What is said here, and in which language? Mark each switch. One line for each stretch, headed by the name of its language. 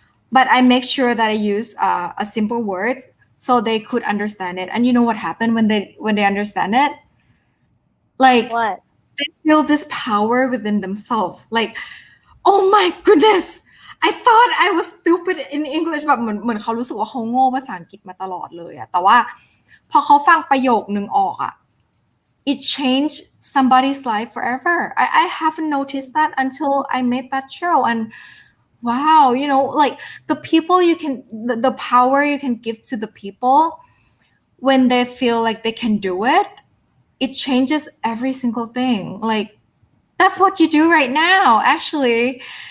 English: But I make sure that I use a simple words so they could understand it. And you know what happened when they understand it? Like, what? They feel this power within themselves. Like, oh my goodness, I thought I was stupid in English
Thai: แบบเหมือนเขารู้สึกว่าเขาโง่ภาษาอังกฤษมาตลอดเลยอะแต่ว่าพอเขาฟังประโยคนึงออกอะ
English: it changed somebody's life forever. I haven't noticed that until I made that show. And wow, like the people the power you can give to the people when they feel like they can do it, it changes every single thing. Like, that's what you do right now, actually.